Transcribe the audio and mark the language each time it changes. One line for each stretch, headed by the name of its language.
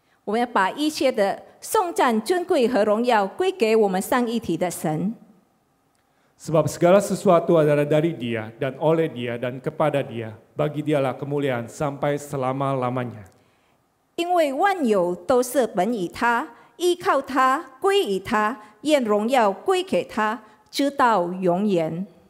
Chinese: 我们要把一切的颂赞、尊贵和荣耀归给我们三一体的神。
Indonesian: Sebab segala sesuatu adalah dari Dia dan oleh Dia dan kepada Dia. Bagi Dialah kemuliaan sampai selama-lamanya.
Chinese: 因为万有都是本于他，依靠他，归于他，愿荣耀归给他，直到永远。